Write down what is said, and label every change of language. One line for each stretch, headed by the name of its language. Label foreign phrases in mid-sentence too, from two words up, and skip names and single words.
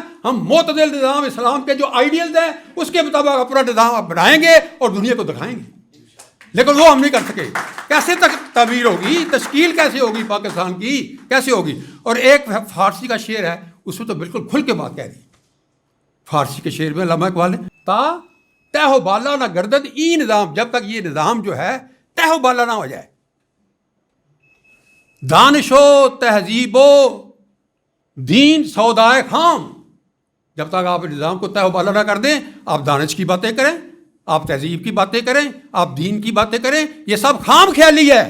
Urdu: ہم معتدل نظام اسلام کے جو آئیڈیلز ہیں اس کے مطابق اپنا نظام آپ بنائیں گے اور دنیا کو دکھائیں گے. لیکن وہ ہم نہیں کر سکے. کیسے تک تعبیر ہوگی، تشکیل کیسے ہوگی پاکستان کی، کیسے ہوگی؟ اور ایک فارسی کا شعر ہے، اس میں تو بالکل کھل کے بات کہہ دی. فارسی کے شعر میں علامہ اقبال نے
Persian: تا تہ و بالا نہ گردد ای نظام،
Urdu: جب تک یہ نظام جو ہے تہ و بالا نہ ہو جائے،
Persian: دانش و تہذیب و دین سودائے خام،
Urdu: جب تک آپ نظام کو تہ و بالا نہ کر دیں، آپ دانش کی باتیں کریں، آپ تہذیب کی باتیں کریں، آپ دین کی باتیں کریں، یہ سب خام خیالی ہے.